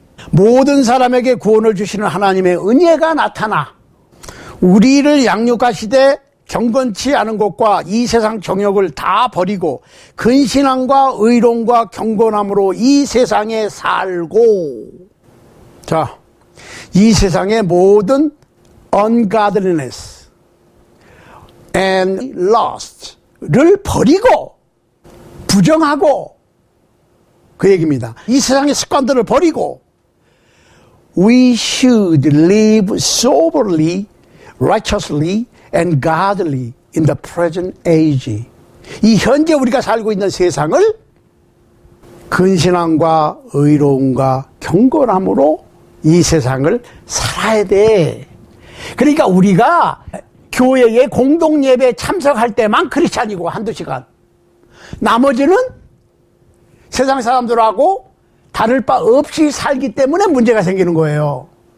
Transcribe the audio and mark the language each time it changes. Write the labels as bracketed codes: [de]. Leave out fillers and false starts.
[ko] 모든 사람에게 구원을 주시는 하나님의 은혜가 나타나 우리를 양육하시되 경건치 않은 것과 이 세상 정욕을 다 버리고 근신함과 의로움과 경건함으로 이 세상에 살고, 자, 이 세상의 모든 [en] ungodliness and lust [ko] 를 버리고 부정하고, 그 얘기입니다. 이 세상의 습관들을 버리고 [en] we should live soberly, righteously and godly in the present age. [ko] 이 현재 우리가 살고 있는 세상을 근신함과 의로움과 경건함으로 이 세상을 살아야 돼. 그러니까 우리가 교회에 공동예배에 참석할 때만 크리스찬이고 한두 시간, 나머지는 세상 사람들하고 다를 바 없이 살기 때문에 문제가 생기는 거예요.